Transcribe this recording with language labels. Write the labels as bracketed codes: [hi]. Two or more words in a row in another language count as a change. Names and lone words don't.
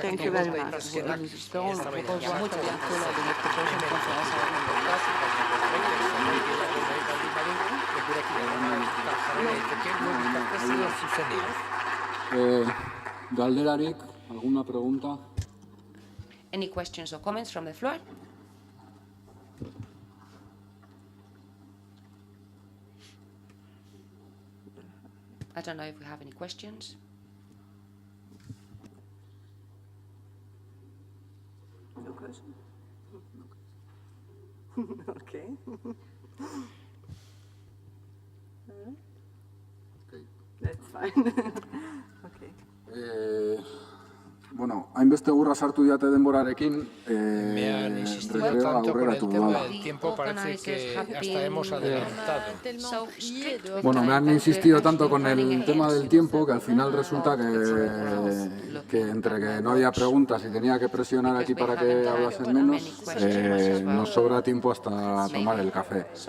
[en] Thank you very much. [eu] Galderarik, [es] ¿alguna pregunta? [en] Any questions or comments from the floor? I don't know if we have any questions. No question? Okay. That's fine. Okay. [eu] Bueno, hainbeste gurra sartu diate denborarekin, [es] Me han insistido tanto con el tema del tiempo, parece que hasta hemos adelantado. Bueno, me han insistido tanto con el tema del tiempo que al final resulta que entre que no había preguntas y tenía que presionar aquí para que hablasen menos, nos sobra tiempo hasta tomar el café.